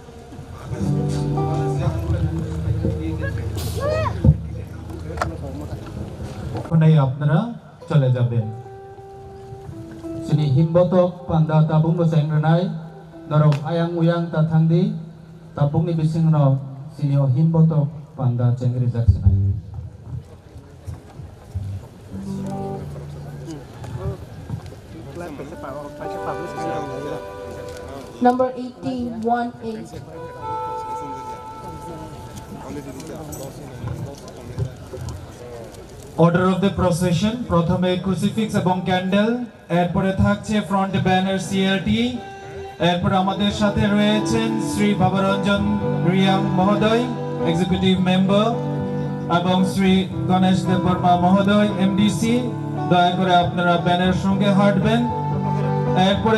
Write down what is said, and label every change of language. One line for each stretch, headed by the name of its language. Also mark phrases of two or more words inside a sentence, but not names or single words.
Bangla: কোনাই আপনারা চলে যাবেন
Kok Borok: sini himbotok panda tabung no sengrenai norok ayang uyang tathangdi tabung ni bisingno sini o himbotok panda cengri jaksenai
English: Number 1818. Order of the procession
Bangla: প্রথমে crucifix এবং ক্যান্ডেল এরপরে থাকছে
English: front banner
Bangla: সিএলটি এরপর আমাদের সাথে রয়েছেন শ্রী ভাবরঞ্জন রিয়াং মহোদয়
English: executive member
Bangla: এবং শ্রী গণেশ দেববর্মা মহোদয় এমডিসি দয়া করে আপনারা ব্যানার সঙ্গে হাঁটবেন এরপরে